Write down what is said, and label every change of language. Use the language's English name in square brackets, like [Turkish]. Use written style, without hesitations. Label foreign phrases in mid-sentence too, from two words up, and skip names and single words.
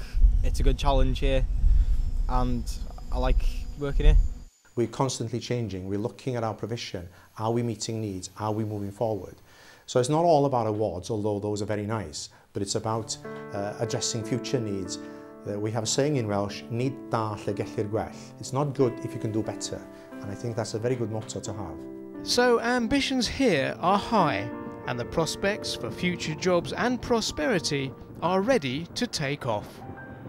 [English] It's a good challenge here and I like working here. We're constantly changing, we're looking at our provision, are we meeting needs, are we moving forward? So it's not all about awards, although those are very nice, but it's about addressing future needs. We have a saying in Welsh, [Welsh] nid da lle gellir gwell. [English] It's not good if you can do better, and I think that's a very good motto to have. So ambitions here are high, and the prospects for future jobs and prosperity are ready to take off.